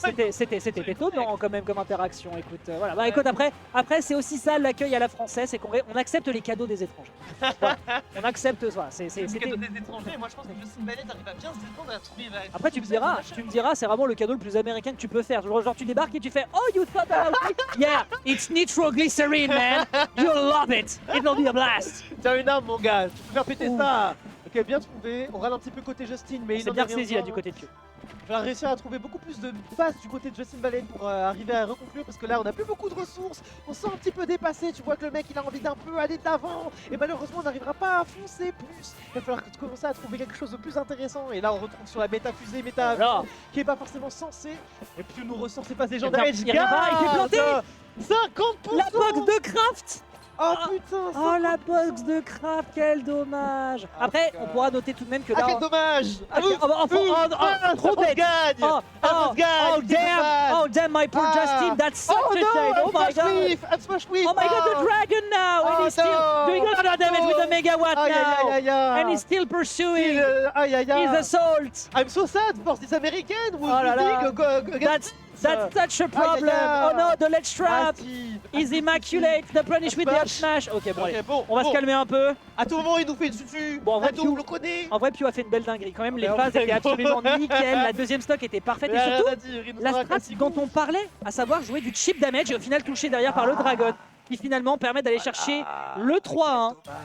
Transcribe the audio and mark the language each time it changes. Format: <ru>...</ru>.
<fr>C'était étonnant quand même comme interaction. Écoute, voilà. Bah écoute, après c'est aussi ça l'accueil à la française, c'est qu'on accepte les cadeaux des étrangers. Voilà. On accepte ça. Les cadeaux des étrangers. Moi je pense que Justin Bailey arrive à bien se défendre et à trouver. Après tu me diras, c'est vraiment le cadeau le plus américain que tu peux faire. Genre tu débarques et tu fais</fr> <en>oh you thought about it? Yeah, it's nitroglycerine man. You'll love it. It'll be a blast.</en> <fr>T'as une arme mon gars, tu peux faire péter ça. Ok, bien trouvé. On râle un petit peu côté Justin, mais il est bien saisi là du côté de Pew. Il va réussir à trouver beaucoup plus de passes du côté de Justin Bailey pour arriver à reconclure parce que là on a plus beaucoup de ressources, on se sent un petit peu dépassé, tu vois que le mec il a envie d'un peu aller de l'avant et malheureusement on n'arrivera pas à foncer plus. Il va falloir commencer à trouver quelque chose de plus intéressant et là on retrouve sur la méta fusée, qui est pas forcément censée. Et puis nous ressort ses passes légendaires. Il fait planter 50%. La box de Craft. Oh putain! Oh la box de Craft, quel dommage! Après, on pourra noter tout de même que là. Ah, quel dommage! Trop bête!</fr> <en>Oh damn, my poor Justin, that's such a shame! Oh my god! Oh my god, the dragon now! And he's still doing a lot of damage with the megawatt now! And he's still pursuing his assault! I'm so sad for this American!</en> <fr>Oh là là!</fr> <en>That's such a problem! Oh no, the ledge trap! Is immaculate, the punish with the smash.</en> <fr>Ok, bon, allez, on va se calmer un peu. À tout moment, il nous fait une susu. Bon, on le connaît. En vrai, Pew a fait une belle dinguerie. Quand même, les phases étaient absolument nickel. La deuxième stock était parfaite. Et surtout, la strat dont on parlait, à savoir jouer du chip damage et au final touché derrière par le Dragon, qui finalement permet d'aller chercher le 3-1.</fr>